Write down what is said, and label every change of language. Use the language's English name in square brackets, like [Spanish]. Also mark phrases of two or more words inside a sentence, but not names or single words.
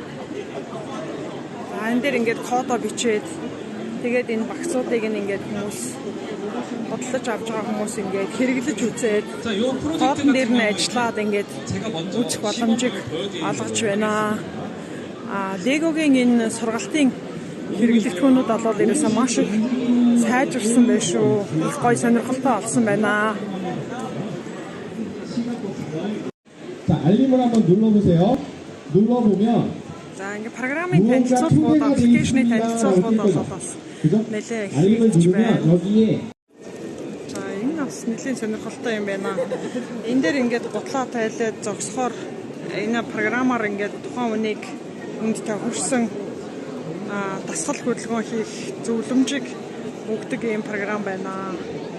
[Mongolian] За энэ дээр ингээд кодо бичээд тэгээд энэ багцуудыг ингээд хүмүүс бодлож авч байгаа хүмүүс ингээд хэрэглэж үзээд кодн дээр нь ажиллаад ингээд үзэх боломжийг олгож байна. Легогийн энэ сургалтын хэрэглэгдэхүүнүүд бол ерөөсөө маш их сайжирсан байх шүү. Их гоё сонирхолтой болсон байна. [Korean] 자, 알림을 한번 눌러보세요. 눌러보면 [Mongolian] За ингээд программын танилцуулгууд, аппликейшны танилцуулгууд бол бас нэлээ хийгдэж байна. За энэ бас нэлээд сонирхолтой юм байна. Энэ дээр ингээд гутлаа тайлаад зогсохоор энэ програмаар ингээд тухайн үнийг үнд тохирсон дасгал хөдөлгөөн хийх зөвлөмжийг өгдөг ийм програм байна.